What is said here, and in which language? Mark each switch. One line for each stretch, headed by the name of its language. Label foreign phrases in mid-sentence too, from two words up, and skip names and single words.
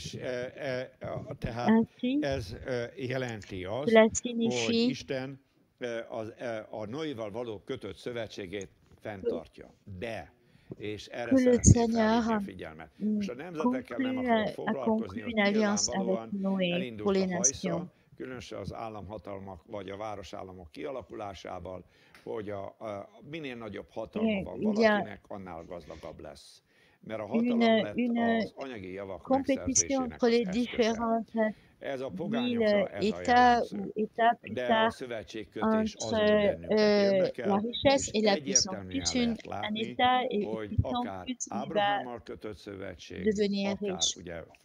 French: Ainsi, cela signifie que le Seigneur a conclu une alliance avec Noé pour les nations.
Hungarian: Különösen az államhatalmak vagy a városállamok kialakulásával, hogy minél nagyobb hatalma van valakinek, annál gazdagabb lesz. Mert a hatalom lett az anyagi javak megszerzésének az eszköze. Ez a pogányokra ez a jellemző. De a szövetségkötés az, ami bennünket érdekel, és egyértelműen lehet látni, hogy akár Ábrahámmal kötött szövetség, akár ugye